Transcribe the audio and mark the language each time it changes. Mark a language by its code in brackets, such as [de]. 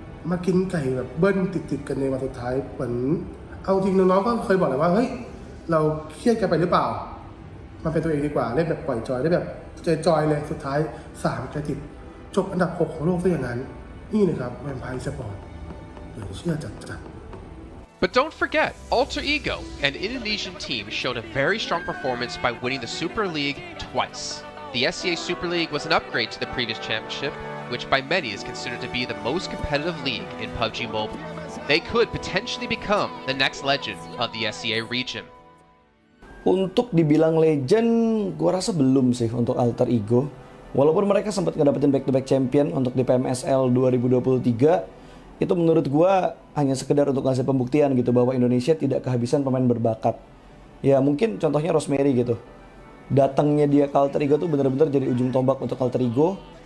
[th] มากินไก่แบบเบิ้ลติดๆกันในวันสุดท้ายเหมือนเอาจริงน้องๆก็เคยบอกเลยว่าเฮ้ยเราเครียดกันไปหรือเปล่ามันเป็นตัวเองดีกว่าเล่นแบบปล่อยจอยได้แบบจอยเลยสุดท้าย3คะแนนติดจบอันดับ6ของโลกซะอย่างนั้นนี่นะครับแวมไพร์สปอร์ตเหลือเชื่อจัด [en] But don't forget, Alter Ego, an Indonesian team, showed a very strong performance by winning the Super League twice. The SEA Super League was an upgrade to the previous championship, which by many is considered to be the most competitive league in PUBG Mobile. They could potentially become the next legend of the SEA region. [id] Untuk dibilang legend, gua rasa belum sih untuk Alter Ego. Walaupun mereka sempat ngedapetin back-to-back champion untuk di PMSL 2023, itu menurut gua hanya sekedar untuk ngasih pembuktian gitu bahwa Indonesia tidak kehabisan pemain berbakat. Ya mungkin contohnya Rosemary gitu. Datangnya dia ke Alter Ego tuh bener-bener jadi ujung tombak untuk Alter Ego.